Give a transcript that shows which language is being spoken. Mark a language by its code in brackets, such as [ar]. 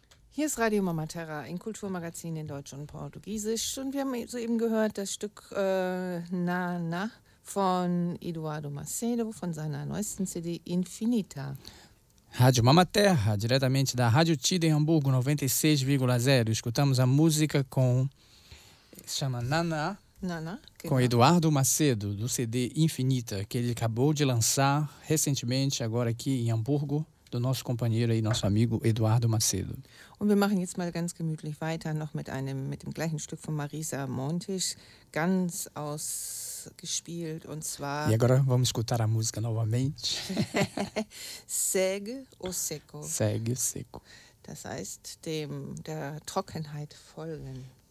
[de] Hier ist Radio Mama Terra, ein Kulturmagazin in Deutsch und Portugiesisch. Und wir haben soeben gehört das Stück Nana von Eduardo Macedo von seiner neuesten CD Infinita. [pt] Rádio Mama Terra, diretamente da Rádio Tida em Hamburgo, 96,0. Escutamos a música com... se chama Nana. Nana. Com Eduardo Macedo, do CD Infinita, que ele acabou de lançar recentemente, agora aqui em Hamburgo, do nosso companheiro e nosso amigo Eduardo Macedo. [de] Und wir machen jetzt mal ganz gemütlich weiter, noch mit dem gleichen Stück von Marisa Montes, ganz ausgespielt, und zwar... [pt] E agora vamos escutar a música novamente. Segue o seco. Segue o seco. [de] Das heißt, der Trockenheit folgen.